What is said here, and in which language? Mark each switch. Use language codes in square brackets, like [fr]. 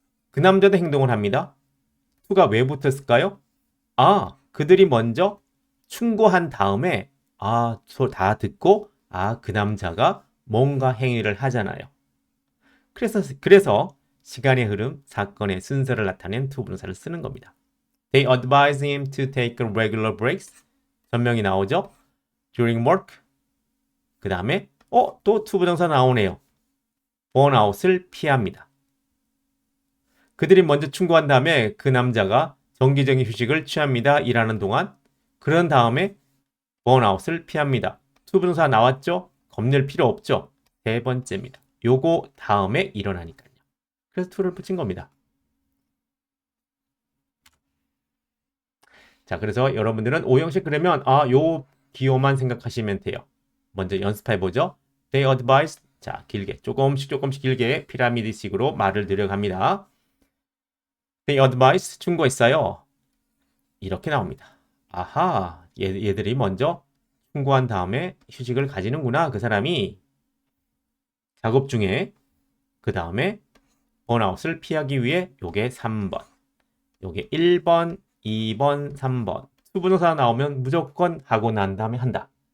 [ko] 그 남자도 행동을 합니다. to가 왜 붙었을까요? 그들이 먼저 충고한 다음에 다 듣고 그 남자가 뭔가 행위를 하잖아요. 그래서 시간의 흐름, 사건의 순서를 나타낸 to 분사를 쓰는 겁니다. [en] They advise him to take regular breaks. [ko] 전명이 나오죠? [en] During work. [ko] 그 다음에 또 to 부정사 나오네요. 번아웃을 피합니다. 그들이 먼저 충고한 다음에 그 남자가 정기적인 휴식을 취합니다. 일하는 동안. 그런 다음에 번아웃을 피합니다. to 부정사 나왔죠? 겁낼 필요 없죠? 세 번째입니다. 요거 다음에 일어나니까요. 그래서 to를 붙인 겁니다. 자, 그래서 여러분들은 오형식 그러면 요 기호만 생각하시면 돼요. 먼저 연습해보죠. [en] They advise. [ko] 자, 길게 조금씩 길게 피라미드식으로 말을 늘려갑니다. [en] They advise [ko] 충고했어요. 이렇게 나옵니다. 얘들이 먼저 충고한 다음에 휴식을 가지는구나. 그 사람이 작업 중에 그 다음에 번아웃을 피하기 위해 요게 3번, 요게 1번, 2번, 3번 수분호사 나오면 무조건 하고 난 다음에 한다.